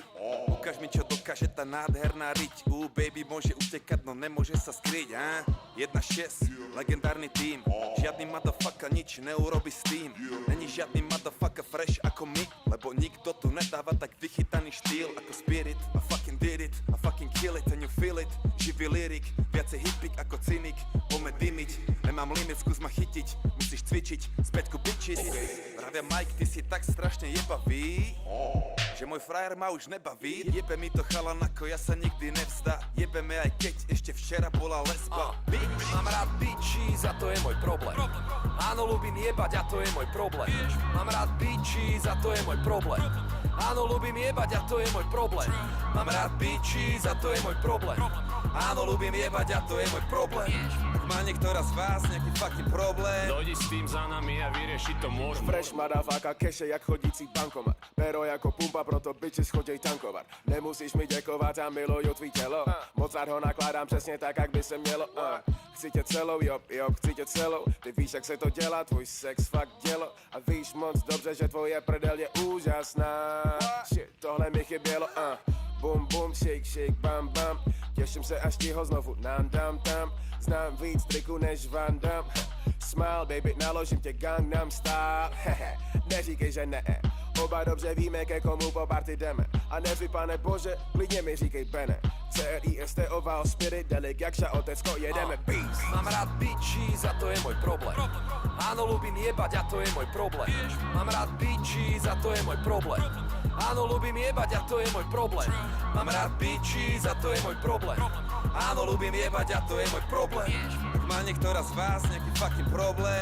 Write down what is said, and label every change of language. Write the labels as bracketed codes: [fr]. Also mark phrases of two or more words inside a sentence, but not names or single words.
[sk] Ukáž mi, čo dokáže tá nádherná riť. Baby môže utekať, no nemôže sa skryť, 1-6, legendárny tým. Žiadny motherfucker nič neurobi s tým. Není žiadny motherfucker fresh ako my, lebo nikto tu nedáva tak vychytaný štýl ako Spirit. [en] I fucking did it, I fucking kill it and you feel it. [sk] Živý lyrik, viacej hippik ako cynik. Poďme dymiť, nemám limit, skús ma chytiť. Musíš cvičiť, späť ku bitches. Pravia Mike, ty si tak strašne jebavý, že môj frajer ma už nebaví. Jebe mi to chalan, ako ja sa nikdy nevzdá. Jebeme aj keď ešte včera bola lesba. Mám rád bitches a to je môj problém. Áno, ľúbim jebať a to je môj problém. Mám rád bitches a to je môj problém. Áno, ľúbim jebať a to je môj problém. Mám rád bitches a to je môj problém. Áno, ľúbim jebať a to je môj problém. Ak má niektorá z vás nejaký fucking problém, Dojdi s tým za nami a vyriešiť to môžeme. [en] Fresh motherfucker, [cs] keše jak chodící bankomat. Pero jako pumpa, proto bitches chodí tankovat. Nemusíš mi děkovat a miluju tvý tělo. Mozart ho nakládám přesně tak, jak by se mělo. Chci tě celou, jop, chci tě celou. Ty víš, jak se to dělá, tvůj sex fakt dělo. A víš moc dobře, že tvoje prdel je úžasná. Shit, tohle mi chybělo, [en] Bum bum, shake shake, bam bam. [cs] Těším se, až ti ho znovu dám tam. Znám víc triků než Van Damme. [en] Smile baby, [cs] naložím tě Gangnam Style. Neříkej, že ne. Oba dobře víme, ke komu po party jdeme. A neři, pane bože, klidně mi říkej Bene. CRISTOval spirit, delik jak šaotecko, jedeme beast. [sk] Mám rád bitches a to je môj problém. Áno, ľúbim jebať a to je môj problém. Mám rád bitches a to je môj problém. Áno, ľúbim jebať a to je môj problém. Mám rád bitches a to je môj problém. Áno, ľúbim jebať a to je môj problém. ak má niektorá z vás nejaký fucking problém,